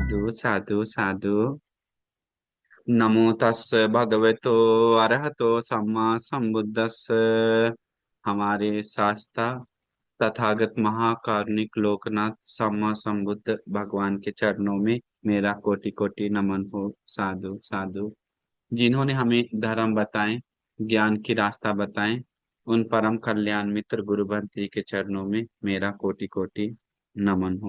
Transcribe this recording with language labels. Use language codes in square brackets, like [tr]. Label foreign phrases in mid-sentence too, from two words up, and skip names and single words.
[pi] साधु साधु। नमो तस् भगवतो अरहतो सम्मा संबुद्धस्स। [hi] हमारे शास्त्रा तथागत महाकारुणिक लोकनाथ सम्मा संबुद्ध भगवान के चरणों में मेरा कोटि कोटि नमन हो। [pi] साधु साधु। [hi] जिन्होंने हमें धर्म बताएं, ज्ञान की रास्ता बताएं, उन परम कल्याण मित्र गुरु बंती के चरणों में मेरा कोटि कोटि नमन हो।